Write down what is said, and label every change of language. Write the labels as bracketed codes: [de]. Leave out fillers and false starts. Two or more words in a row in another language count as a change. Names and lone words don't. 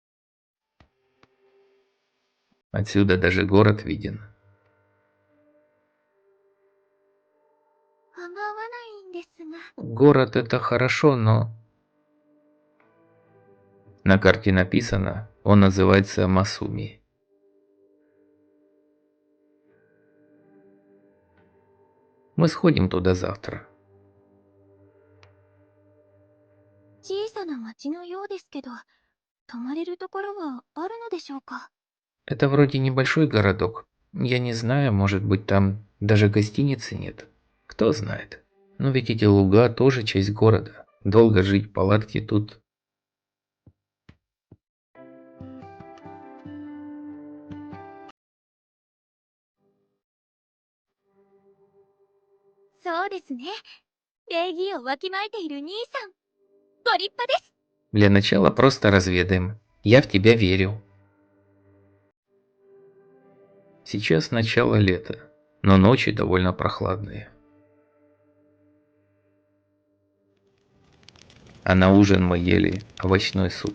[ru] Отсюда даже город виден. Город это хорошо, но... На карте написано, он называется Масуми. Мы сходим туда завтра. [ja] 小さな町のようですけど、泊まれるところはあるのでしょうか？ [ru] Это вроде небольшой городок. Я не знаю, может быть там даже гостиницы нет. Кто знает. Но ведь эти луга тоже часть города. Долго жить в палатке тут. [ja] そうですね。礼儀をわきまえている兄さん。ご立派です。 [ru] Для начала просто разведаем. Я в тебя верю. Сейчас начало лета, но ночи довольно прохладные. А на ужин мы ели овощной суп.